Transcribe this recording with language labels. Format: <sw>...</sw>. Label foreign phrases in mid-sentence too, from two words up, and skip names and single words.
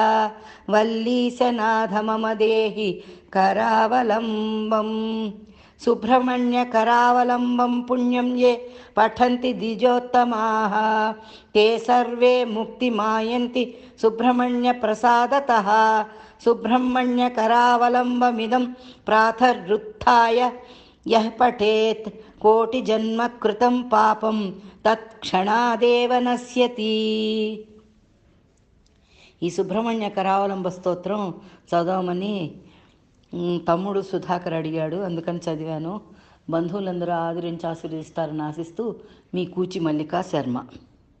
<sa>वल्लीसनाथ मम देहि करावलम्बम् सुब्रह्मण्यकरावलम्बं पुण्यं ये पठन्ति द्विजोत्तमाः ते सर्वे मुक्तिमायन्ति सुब्रह्मण्यप्रसादतः सुब्रह्मण्यकरावलम्बमिदं प्रातरुत्थाय यः पठेत् कोटिजन्मकृतं पापं तत्क्षणादेव नश्यति.</sa> <te>ఈ సుబ్రహ్మణ్య కరావలంబ స్తోత్రం చదవమని తమ్ముడు సుధాకర్ అడిగాడు, అందుకని చదివాను. బంధువులందరూ ఆదరించి ఆశీర్వదిస్తారని ఆశిస్తూ మీ కూచి మల్లికా శర్మ.</te>